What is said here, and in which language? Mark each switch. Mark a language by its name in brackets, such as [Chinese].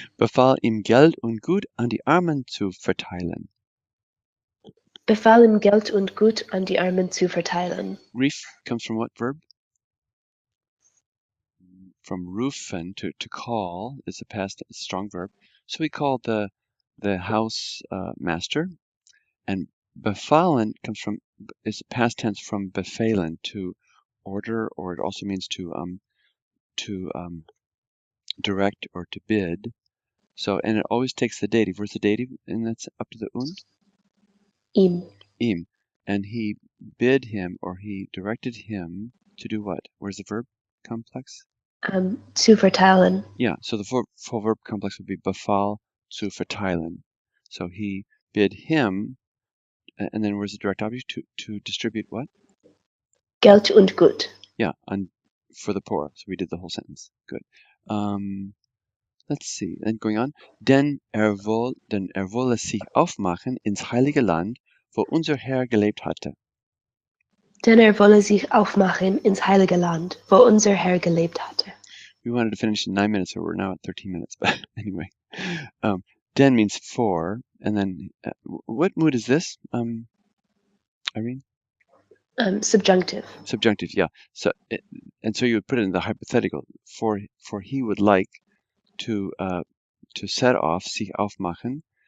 [German] Befahl ihm Geld und Gut an die Armen zu verteilen. Befahl ihm Geld und Gut an die Armen zu verteilen. [English] Rief comes from what verb? From rufen, to call, is a past strong verb. So he called the house master, and befallen comes from, is past tense from befehlen, to order, or it also means to direct or to bid. So, and it always takes the dative. Where's the dative? And that's up to the und? Ihm. And he bid him, or he directed him to do what? Where's the verb complex? [German] Zu verteilen. [English] Yeah, so the full verb complex would be [German] befahl zu verteilen. [English] So he bid him, and then where's the direct object? To distribute what? [German] Geld und Gut. [English] Yeah, for the poor. So we did the whole sentence. Good. Let's see. Then going on. [German] Denn wolle sich aufmachen ins heilige Land, wo unser Herr gelebt hatte. Denn wolle sich aufmachen ins heilige Land, wo unser Herr gelebt hatte. [English] We wanted to finish in 9 minutes, so we're now at 13 minutes. But anyway, den means for, and then what mood is this, Irene? Subjunctive. Subjunctive, yeah. So and so you would put it in the hypothetical. For he would like to set off, [German] sich aufmachen.